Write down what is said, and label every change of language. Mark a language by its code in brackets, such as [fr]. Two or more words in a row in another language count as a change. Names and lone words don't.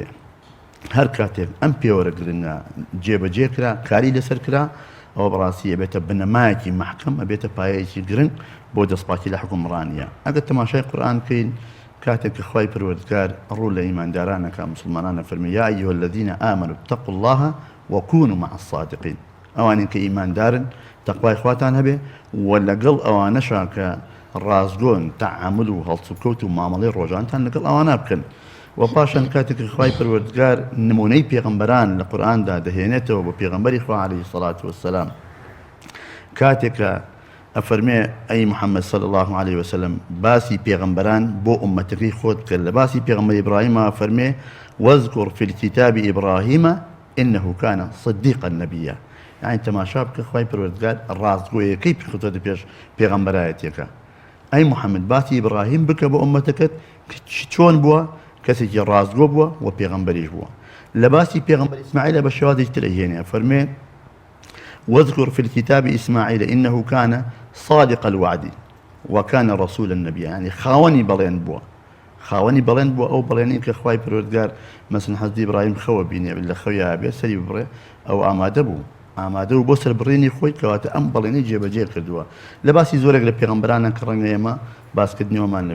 [ckb] هەر کاتێک ئەم پێوەرە گرنگە جێبەجێ کرا، کاری لەسەر کرا، ئەوە بەڕاستی ئەبێتە بنەمایەکی محکەم، ئەبێتە پایەیەکی گرنگ بۆ دەستپاکی لە حکومڕانیە. ئەگەر تەماشای قورئان بکەین کاتێک کە خوای پەروەردگار ڕوو لە ئیماندارانەکە مسلمانانە فەرمی [ar] یا ئەیها الذین ئامنوا اتقوا الله وكونوا مع الصادقين. [ckb] ئەوانین کە ئیماندارن تەقوای خواتان هەبێ و لەگەڵ ئەوانەشا کە ڕازگۆن تەعامل و هەڵسوکەوت و مامەڵەی ڕۆژانتان لەگەڵ ئەوانە بکەن. و پاشان کاتێک خوای پەروەردگار نمونەی پێغەمبەران لە قورئاندا دەهێنێتەوە بۆ پێغەمبەری خوا [ar] عەلەیهی سەڵات وەسەلام، [ckb] کاتێک کە ئەفەرمێ ئەی محەممەد [ar] صلی الله عليه وسلم [ckb] باسی پێغەمبەران بۆ ئومەتەکەی خۆت کرد، لە باسی پێغەمبەر ئیبراهیمە فەرمێ [ar] واذكر في الكتاب إبراهيم إنه كان صديقا نبيا. [ckb] يعني تماشا بکە خوای پەروەردگار ڕاستگۆیەکەی پێخوتۆتە پێش پێغەمبەرایەتێکە. ئەی محەممەد باسی ئیبراهیم بکە بۆ ئومەتەکەت چۆن بووە، کەسێکی ڕاستگۆ بووە و پێغەمبەریش بووە. لە باسی پێغەمبەر ئیسماعیل بە شێوازێکی تر ئەهێنێ فەرمێ [ar] واذكر في الكتاب إسماعيل إنه كان صادق الوعد وكان رسولا نبيا. [ckb] يعني خاوني بەڵێن بووە، خاوەنی بەڵێن بووە، ئەو بەڵێنی کە خوای پەروەردگار مەسەڵەن حەزی ئیبراهیم خەوە بینێ لە خەویا بێ سەری ببڕێ، ئەو ئامادە بوو، ئامادە و بۆ سەربڕینی خۆی، کەواتە ئەم بەڵێنی جێبەجێ کردووە. لە باسی زۆرێک لە پێغەمبەرانە کە ڕەنگە ئێمە باسکردنەوەمان نەبێت.